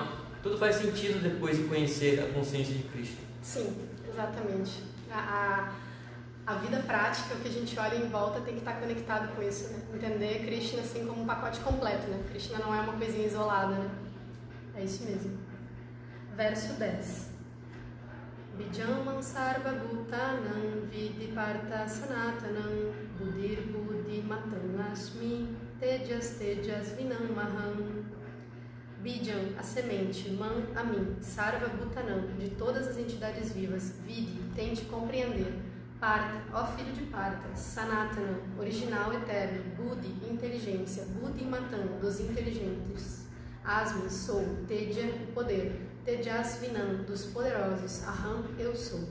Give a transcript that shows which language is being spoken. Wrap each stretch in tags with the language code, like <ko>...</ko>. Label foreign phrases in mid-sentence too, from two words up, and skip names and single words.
<pt>Tudo faz sentido depois de conhecer a consciência de Krishna. Sim, exatamente. A vida prática, o que a gente olha em volta, tem que estar conectado com isso, né? Entender Krishna assim como um pacote completo, né? Krishna não é uma coisinha isolada, né? É isso mesmo. Verso 10.</pt> <sa>Bijamam sarva bhutanam vidi partha sanatanam buddhir buddhi matam asmi tejas tejas vinam maham.</sa> <pt>Bijam, a semente, man, a mim,</pt> <sa>sarva bhutanam,</sa> <pt>de todas as entidades vivas, vidi, tente compreender. Partha, ó filho de Partha, Sanatana, original eterno, Buddhi, inteligência, Buddhi Matan, dos inteligentes, Asmi, sou, Teja, o poder,</pt> <sa>Tejas Vinam,</sa> <pt>dos poderosos, Aham, eu sou.</pt>